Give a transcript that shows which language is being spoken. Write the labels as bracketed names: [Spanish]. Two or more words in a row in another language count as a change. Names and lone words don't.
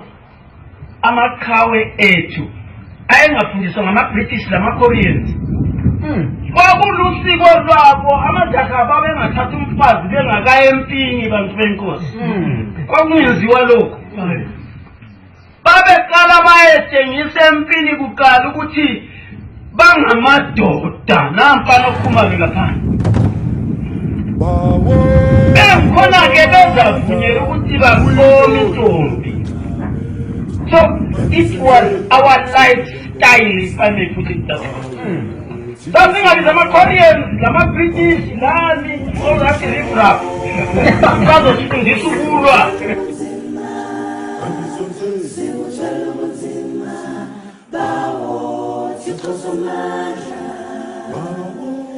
[North Ndebele] amakhawe ethu ayengafundiswa ngama-British lama-Koreans kwakulusiko lwabo amajaha babengathatha umfazi bengakaya empini bantu benkosi kwakungenziwa lokho babeqala bayetshengisa empini kuqala ukuthi bangamadoda nampana okuphuma-ke ngaphandle khona-ke bezavunyela ukuthi babone intombi. [English] So it was our lifestyle, if I may put it that way. Something like the Koreans, the British, all that riffraff. Because of this world.